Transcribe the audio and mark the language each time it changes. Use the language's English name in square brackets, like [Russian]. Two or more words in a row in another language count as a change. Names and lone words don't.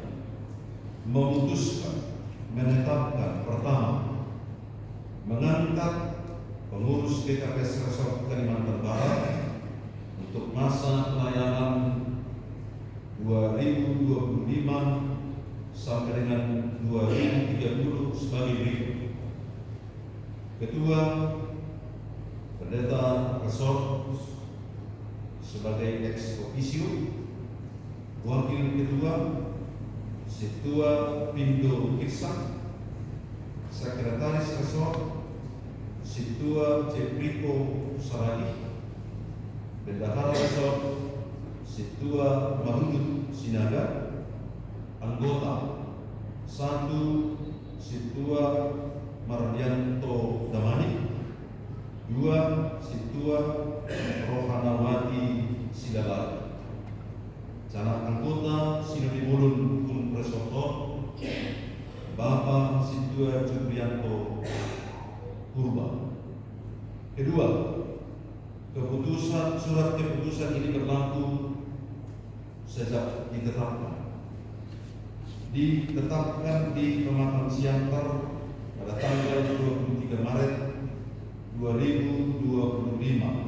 [Indonesian] Memutuskan menetapkan pertama, mengangkat pengurus GKPS Resort Kalimantan Barat untuk masa pelayanan 2025 sampai dengan 2030 sebagai berikut. Ketua, Pendeta Resort sebagai [Latin] ex officio, [Indonesian] Wakil Ketua, Ketua Pindo Iksan, Sekretaris Resort, Ketua Cepriko Saragi, Bendahara Resort, Ketua Mahmud Sinaga, anggota 1 Ketua Mardianto Damani, 2 Ketua Rohanawati Sidalari, canak anggota Sinodi Mulun Kun Presoto, Bapak Ketua Julianto Purba. Kedua, surat keputusan ini berlaku sejak ditetapkan di Pemakaman Siantar pada tanggal 23 Maret 2025.